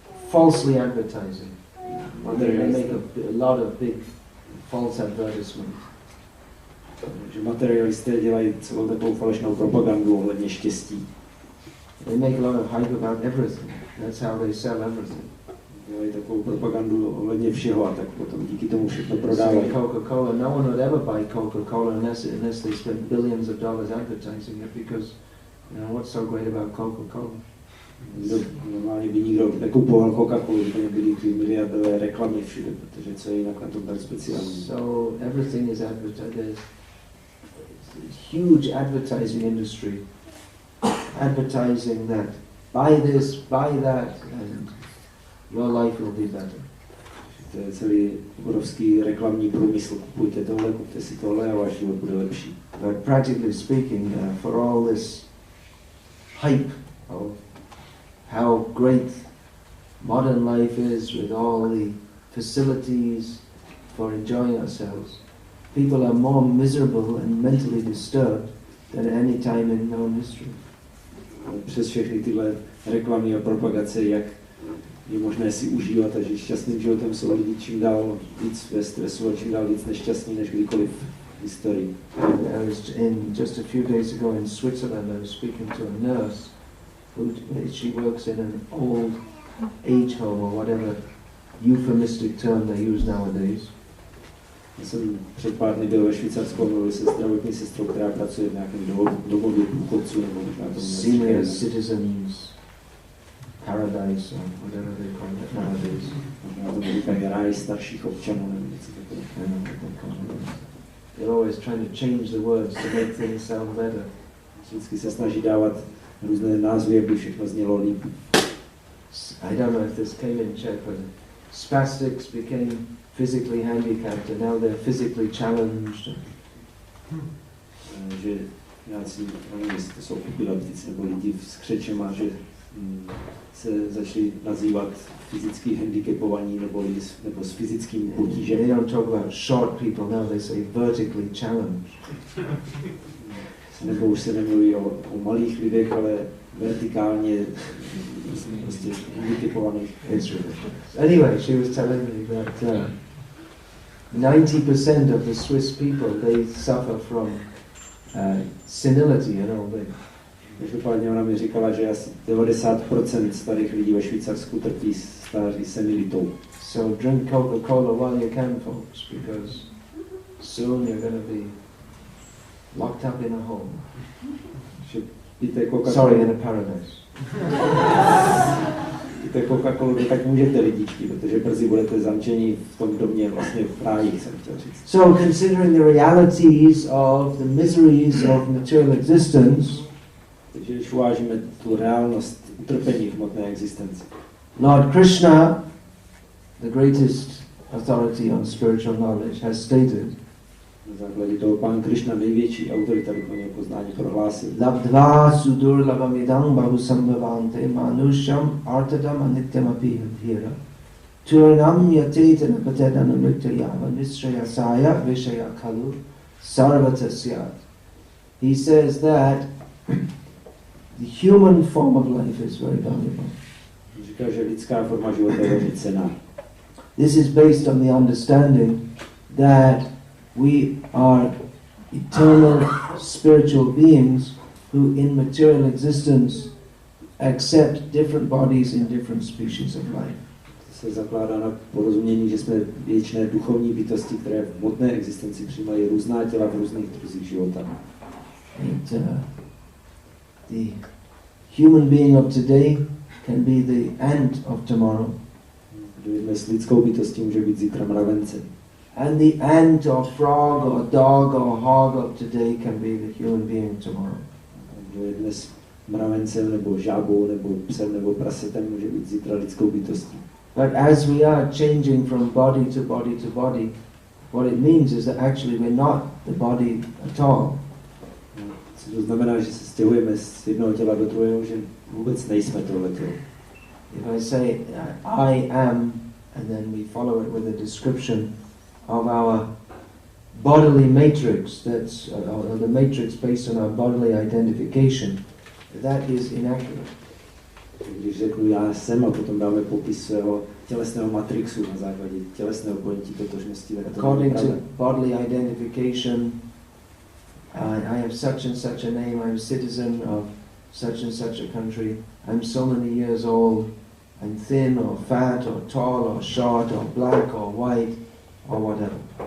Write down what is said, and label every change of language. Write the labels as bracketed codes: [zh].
[en] falsely advertising. They make a lot of big false advertisements. [cs] Že materialisté dělají celou takovou falešnou propagandu ohledně štěstí. [en] They make a lot of hype about everything. That's how they sell everything. [cs] Dělají takovou propagandu ohledně všeho a tak potom díky tomu všechno prodávají. [en] Coca-Cola, no one would ever buy Coca-Cola unless they spent billions of dollars advertising it, because what's so great about Coca-Cola? [cs] Normálně by nikdo nekupoval Coca-Colu, kdyby byly ty miliardové reklamy všude, protože co je jinak na tom tak speciální. [en] So everything is advertised. There's a huge advertising industry, advertising that buy this, buy that, and your life will be better. [cs] To je celý obrovský reklamní průmysl. Kupujte tohle, kupte si tohle a váš život bude lepší. [en] But practically speaking, for all this hype of how great modern life is with all the facilities for enjoying ourselves, people are more miserable and mentally disturbed than any time in known history. [cs] Přes všechny tyhle reklamy a propagace, jak je možné si užívat a žít šťastným životem, jsou lidi čím dál víc ve stresu a čím dál víc nešťastní než kdykoliv v historii. [en] I was just a few days ago in Switzerland. I was speaking to a nurse she works in an old age home or whatever euphemistic term they use nowadays. [cs] Já jsem před pár dny byl ve Švýcarsku a mluvil se zdravotní sestrou, která pracuje v nějakém domově důchodců nebo možná to [en] senior citizens paradise or whatever they call it nowadays. [cs] Možná to říkají ráj starších občanů nebo něco takového. [en] They're always trying to change the words to make things sound better. [cs] Vždycky se snaží dávat různé názvy, aby všechno znělo líp. [en] I don't know if this came in Czech, but spastics became physically handicapped and now they're physically challenged. [cs] Že nějací, nevím, jestli to jsou epileptici nebo lidi s křečema, že se začali nazývat fyzicky handicapovaní nebo s fyzickým potížem. [en] They don't talk about short people now, they say vertically challenged. [cs] Nebo už se nemluví o malých lidech, ale vertikálně prostě handicapovaných. [en] Anyway, she was telling me that 90% of the Swiss people, they suffer from senility, [cs] Každopádně ona mi říkala, že asi 90% starých lidí ve Švýcarsku trpí stáří senilitou. [en] So drink Coca-Cola while you can, folks, because soon you're going to be locked up in a home. Sorry, in a paradise. [cs] Pijte Coca-Colu, tak můžete lidičky, protože brzy budete zamčeni v tom domě vlastně v ráji, jsem chtěl říct. [en] So considering the realities of the miseries of material existence, [cs] takže když uvážíme tu reálnost utrpení v hmotné existenci. [en] Lord Krishna, the greatest authority on spiritual knowledge, has stated, [cs] na základě toho Pán Krishna, největší autorita duchovního poznání, prohlásil: [sa] Labdva sudurlabamidam bahusambhavante manusham artadam anityam apihira turnam yatetana patedana mrityayava nishrayasaya vishaya kalu sarvatasyat. [en] He says that the human form of life is very valuable. [cs] Říká, že lidská forma života je velmi cenná. [en] This is based on the understanding that we are eternal spiritual beings who in material existence accept different bodies in different species of life. [cs] To se zakládá na porozumění, že jsme věčné duchovní bytosti, které v hmotné existenci přijímají různá těla v různých druzích života. [en] The human being of today can be the ant of tomorrow. [cs] Kdo je dnes lidskou bytostí, může být zítra mravencem. [en] And the ant or frog or dog or hog of today can be the human being tomorrow. [cs] Kdo je dnes mravencem nebo žábou nebo psem nebo prasetem, může být zítra lidskou bytostí. [en] But as we are changing from body to body to body, what it means is that actually we're not the body at all. [cs] Co to znamená, že se stěhujeme z jednoho těla do druhého, že vůbec nejsme tohle tělo. [en] If I say I am, and then we follow it with a description of our bodily matrix, that's the matrix based on our bodily identification, that is inaccurate. [cs] Když řeknu já jsem a potom dáme popis svého tělesného matrixu na základě tělesného pojetí totožnosti, tak to [en] according to bodily identification, I have such and such a name, I'm a citizen of such and such a country, I'm so many years old, I'm thin or fat or tall or short or black or white or whatever.